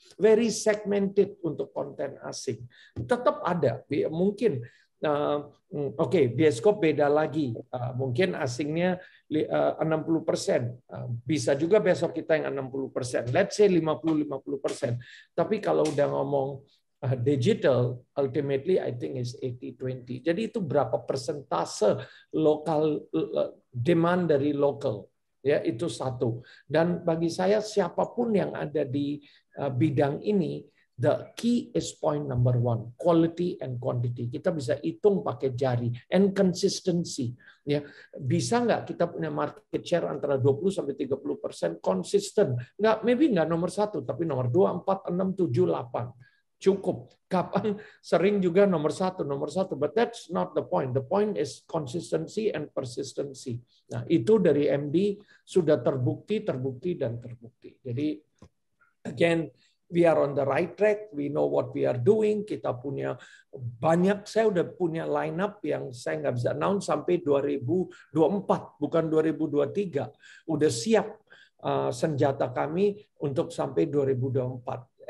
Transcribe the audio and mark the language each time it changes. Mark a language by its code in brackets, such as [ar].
[id] Very segmented untuk konten asing. Tetap ada, mungkin Oke, bioskop beda lagi. Mungkin asingnya 60%. Bisa juga besok kita yang 60%. [en] Let's say 50-50%. [id] Tapi kalau udah ngomong digital, [en] ultimately I think is [id] 80-20. Jadi itu berapa persentase lokal demand dari local. Ya, itu satu. Dan bagi saya siapapun yang ada di bidang ini, [en] the key is point number one, quality and quantity. [id] Kita bisa hitung pakai jari, [en] and consistency. [id] Ya, bisa nggak kita punya market share antara 20-30% konsisten? Nggak, maybe nggak nomor 1, tapi nomor 2, 4, 6, 7, 8. Cukup. Kapan sering juga nomor 1, [en] but that's not the point. The point is consistency and persistency. [id] Nah, itu dari MD sudah terbukti. Jadi, [en] again, we are on the right track. We know what we are doing. [id] Kita punya banyak. Saya udah punya lineup yang saya nggak bisa announce sampai 2024, bukan 2023. Udah siap senjata kami untuk sampai 2024.